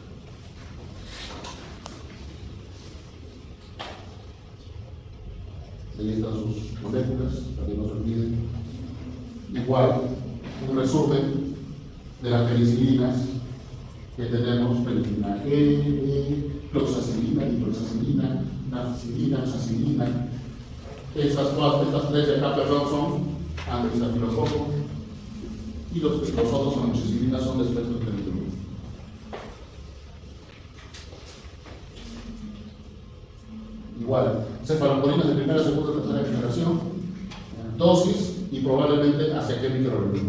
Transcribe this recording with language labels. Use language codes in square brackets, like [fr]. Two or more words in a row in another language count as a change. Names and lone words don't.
[es] Ahí están sus moléculas, también no se olviden. Igual, un resumen de las penicilinas que tenemos: penicilina G, cloxacilina, nitroxacilina, nafcilina, oxacilina. Estas tres de acá, perdón, son antiestafilococo, y los otros amoxicilinas son de espectro penicilina. Igual, cefaloporinas de primera, segunda, tercera generación, dosis y probablemente hacia qué microorganismo.